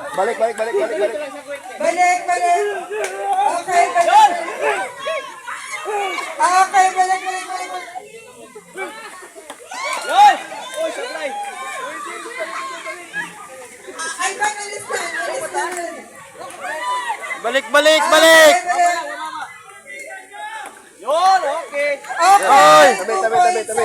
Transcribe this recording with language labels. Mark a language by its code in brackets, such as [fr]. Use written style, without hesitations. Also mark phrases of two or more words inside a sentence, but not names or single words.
[tl] balik, balik, balik, balik, balik. Balik, balik. Okay, balik. Okay, balik, balik, balik. Ay, ba't alis na? Alis na. Balik, balik, balik! Okay. Oy! Tabi, tabi, tabi, tabi.